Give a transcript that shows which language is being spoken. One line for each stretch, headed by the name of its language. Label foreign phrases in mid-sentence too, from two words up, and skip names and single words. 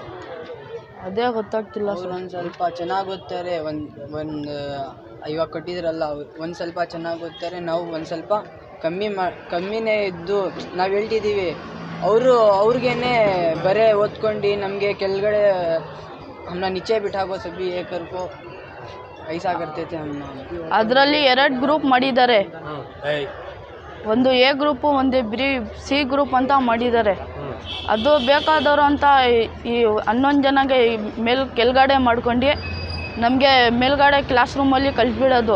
Kannada: ಅದೇ ಗೊತ್ತಾಗ್ತಿಲ್ಲ ಸರ್. ಒಂದು ಸ್ವಲ್ಪ ಚೆನ್ನಾಗಿ ಓದ್ತಾರೆ, ಒಂದು ಇವಾಗ ಕೊಟ್ಟಿದ್ರಲ್ಲ ಒಂದು ಸ್ವಲ್ಪ ಚೆನ್ನಾಗಿ ಓದ್ತಾರೆ, ನಾವು ಒಂದು ಸ್ವಲ್ಪ ಕಮ್ಮಿನೇ ಇದ್ದು ನಾವು ಹೇಳ್ತಿದ್ದೀವಿ. ಅವ್ರಿಗೇನೆ ಬರೇ ಓದ್ಕೊಂಡು ನಮಗೆ ಕೆಳಗಡೆ
Hindi: ಹಮ್ನ नीचे बिठाको सभी ये करको ऐसा करते थे हम.
Kannada: ಅದರಲ್ಲಿ 2 ಗ್ರೂಪ್ ಮಾಡಿದ್ದಾರೆ, ಒಂದು A ಗ್ರೂಪು, ಒಂದು C ಗ್ರೂಪ್ ಅಂತ ಮಾಡಿದ್ದಾರೆ. ಅದು ಬೇಕಾದವರು ಅಂತ ಈ 11 ಜನಗೆ ಕೆಳಗಡೆ ಮಾಡ್ಕೊಂಡು ನಮಗೆ ಮೇಲ್ಗಡೆ ಕ್ಲಾಸ್ ರೂಮಲ್ಲಿ ಕಳಿಸ್ಬಿಡೋದು.